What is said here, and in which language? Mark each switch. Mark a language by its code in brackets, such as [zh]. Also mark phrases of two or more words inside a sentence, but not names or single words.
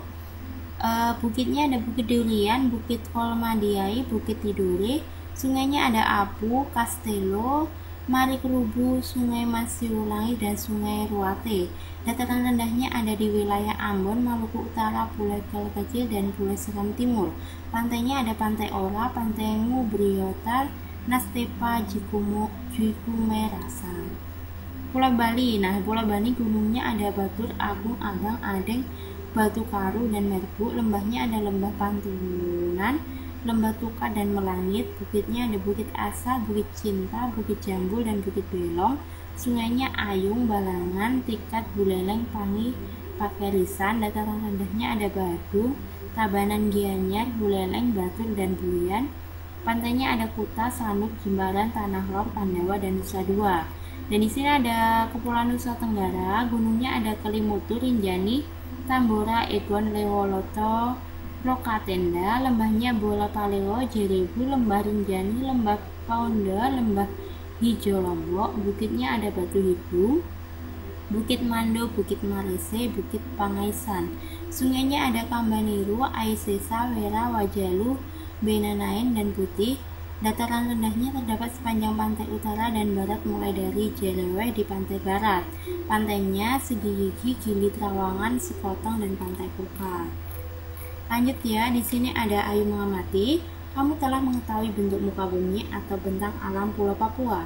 [id] Bukitnya ada Bukit Durian, Bukit Kolmadiai, Bukit Tidore. Sungainya ada Apu, Kastelo, Marikerubu, Sungai Masiulangi, dan Sungai Ruate. Dataran rendahnya ada di wilayah Ambon, Maluku Utara, Pulau Kecil, dan Pulau Seram Timur. Pantainya ada Pantai Ora, Pantai Ngubriotar, Nastepa, Jikumerasan. Pulau Bali. Nah, Pulau Bali gunungnya ada Batur, Agung, Abang, Adeng, Batu Karu, dan Merbu. Lembahnya ada Lembah Pantunan, Lembah Tukar, dan Melangit. Bukitnya ada Bukit Asa, Bukit Cinta, Bukit Jambul, dan Bukit Belong. Sungainya Ayung, Balangan, Tikat, Buleleng, Pangi, Pakerisan. Dataran rendahnya ada Badung, Tabanan, Gianyar, Buleleng, Batur, dan Bulian. Pantainya ada Kuta, Sanur, Jimbaran, Tanah Lor, Pandawa, dan Nusa Dua. Dan di sini ada Kepulauan Nusa Tenggara. Gunungnya ada Kelimutu, Rinjani, Tambora, Egon, Lewoloto, Rokatenda, lembahnya Bola Paleo, Jerebu, lembah Rinjani, lembah Paonda, lembah Hijau Lombok, bukitnya ada Batu Hidung, Bukit Mando, Bukit Marese, Bukit Pangaisan. Sungainya ada Kambaniru, Aisesa, Wera, Wajalu, Benanain, dan Putih. Dataran rendahnya terdapat sepanjang pantai utara dan barat mulai dari Jeleweh di pantai barat. Pantainya Segigi, Gili Trawangan, Sekotong, dan Pantai Kuka. Lanjut ya, di sini ada Ayu mengamati. Kamu telah mengetahui bentuk muka bumi atau bentang alam Pulau Papua.